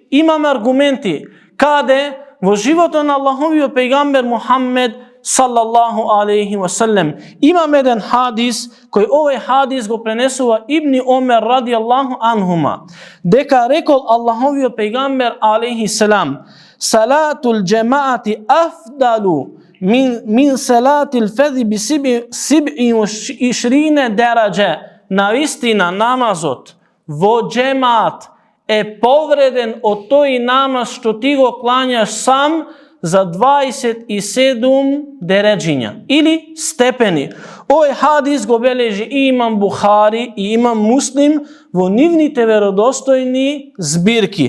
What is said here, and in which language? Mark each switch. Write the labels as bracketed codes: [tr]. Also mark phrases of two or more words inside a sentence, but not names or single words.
[mk] Имаме аргументи. Каде? Во животот на Аллаховиот пејгамбер Мухаммед [ar] صلى الله عليه وسلم. [mk] Имаме еден хадис, кој овој хадис го пренесува Ибни Омер [ar] رضي الله عنهما, [mk] дека рекол Аллаховиот пејгамбер [ar] عليه السلام: صلاة الجماعة أفضل من صلاة الفذ بسبع عشرين درجة. [mk] Навистина намазот во џемаат е повреден од тој намаз што ти го клањаш сам за 27 дереџиња или степени. Овој хадис го бележи и имам Бухари и имам Муслим во нивните веродостојни збирки.